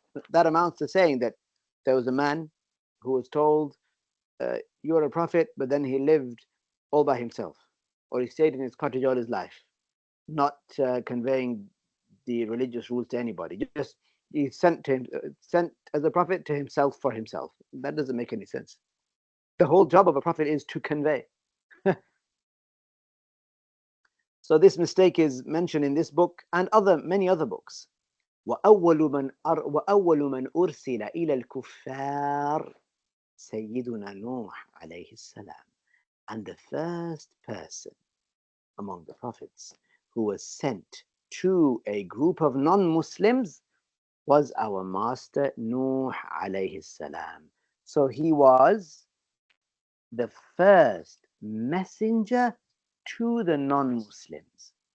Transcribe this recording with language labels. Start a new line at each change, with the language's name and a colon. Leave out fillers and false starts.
English: That amounts to saying that there was a man who was told, you're a prophet, but then he lived all by himself, or he stayed in his cottage all his life, not conveying the religious rules to anybody. Just he's sent as a prophet to himself for himself. That doesn't make any sense. The whole job of a prophet is to convey. So this mistake is mentioned in this book and many other books.
Arabic: وأول من أرسل إلى الكفار سيدنا نوح عليه السلام.
English: And the first person among the prophets who was sent to a group of non-Muslims was our master Nuh alayhi salam. So he was the first messenger to the non-Muslims.